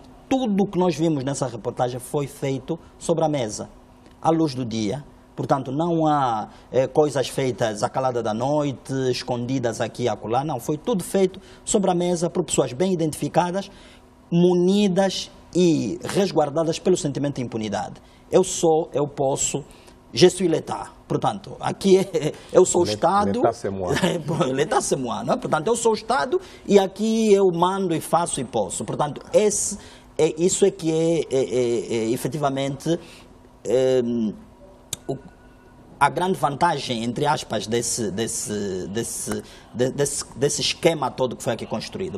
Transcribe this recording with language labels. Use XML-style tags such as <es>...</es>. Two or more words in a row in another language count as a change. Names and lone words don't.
<pt>Tudo o que nós vimos nessa reportagem foi feito sobre a mesa, à luz do dia. Portanto, não há coisas feitas à calada da noite, escondidas aqui e acolá. Não, foi tudo feito sobre a mesa por pessoas bem identificadas, munidas e resguardadas pelo sentimento de impunidade. Eu posso,</pt> <fr>je suis l'État.</fr> <pt>Portanto, aqui eu sou o Estado.</pt> <fr>L'État c'est moi. L'État c'est moi,</fr> <pt>não é? Portanto, eu sou o Estado e aqui eu mando e faço e posso. Portanto, isso é que é efetivamente a grande vantagem, entre aspas, desse esquema todo que foi aqui construído.</pt>